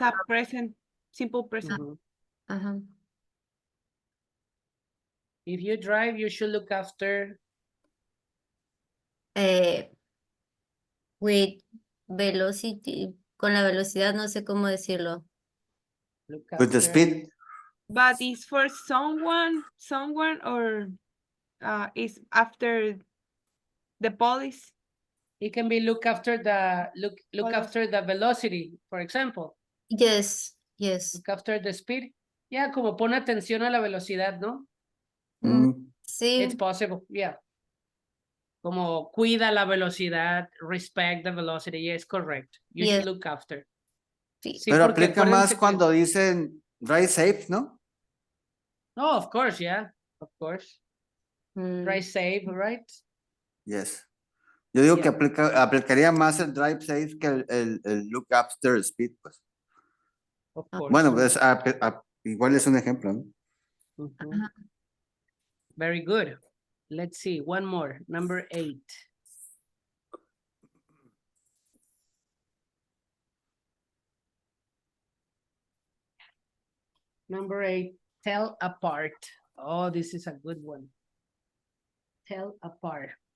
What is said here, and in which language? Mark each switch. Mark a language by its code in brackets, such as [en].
[en] is a present, simple present. Mhm. Ajá. If you drive, you should look after. With velocity, [es] con la velocidad, no sé cómo decirlo. [en] Look With the after. speed. But it's for someone or is after the police. It can be look after the look Velocity. after the velocity, for example. Yes. Look after the speed. [es] Yeah, como pone atención a la velocidad, ¿no? Sí. [en] It's possible, yeah. [es] Como cuida la velocidad, [en] respect the velocity, yes, correct. You should Yes. look after. [es] Sí. Sí, Pero porque aplica más acuérdense que- cuando dicen [en] drive safe, [es] ¿no? [en] Oh, of course, yeah, of course. Drive safe, right? [es] Yes. Yo digo [en] Yeah. [es] que aplicaría más el [en] drive safe [es] que el [en] look after speed, [es] pues. [en] Of course. [es] Bueno, pues igual es un ejemplo, ¿no? [en] Mhm. Very good. Let's see, one more, number 8. Number 8, tell apart. Oh, this is a good one. Tell apart.